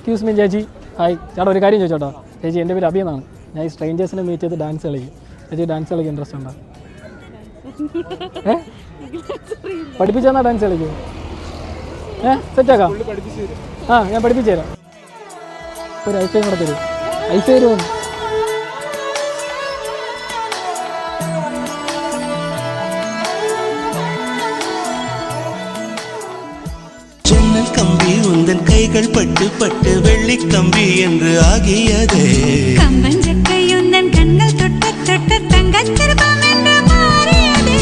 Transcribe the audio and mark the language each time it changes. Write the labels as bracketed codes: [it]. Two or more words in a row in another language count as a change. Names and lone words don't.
[en] excuse me [ml] ചേച്ചി. ഹായ് ചേട്ടാ, ഒരു കാര്യം ചോദിച്ചോട്ടോ. ചേച്ചി, എൻ്റെ പേര് അബി എന്നാണ്. ഞാൻ ഈ സ്ട്രേഞ്ചേഴ്സിനെ മീറ്റ് ചെയ്ത് ഡാൻസ് കളിക്കും. ചേച്ചി ഡാൻസ് കളിക്കാൻ ഇൻട്രസ്റ്റ് ഉണ്ടോ? പഠിപ്പിച്ചാൽ ഡാൻസ് കളിക്കും. സെറ്റാക്കാം. ഞാൻ പഠിപ്പിച്ചു തരാം. ഒരു ഐഫൈ കൂടെ തരും. ഐഫൈ തരുമോ? [ta] கம்பி உந்தன் கைகள் பட்டு பட்டு வெள்ளி கம்பி என்று ஆகியதே. கம்பஞ்சக்கை உந்தன் கண்கள் தொட்ட தொட்ட தங்கச் சிற்பம் என்று மாறியதே.